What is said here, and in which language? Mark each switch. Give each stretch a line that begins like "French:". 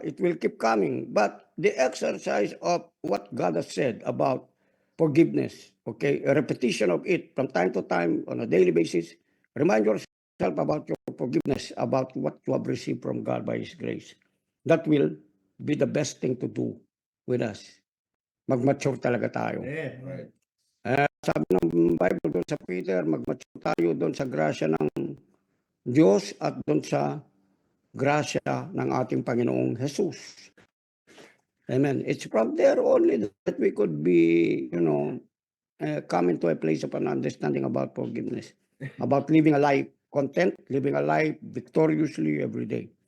English: It will keep coming. But the exercise of what God has said about forgiveness, okay, a repetition of it from time to time on a daily basis, remind yourself about your forgiveness, about what you have received from God by His grace. That will be the best thing to do with us.
Filipino: Mag-mature talaga tayo.
English: Right.
Filipino: Sabi ng Bible doon sa Peter, mag-mature tayo doon sa grasya ng Diyos at doon sa grasya ng ating Panginoong Jesus.
English: Amen. It's from there only that we could be, come into a place of an understanding about forgiveness, about living a life content, living a life victoriously every day.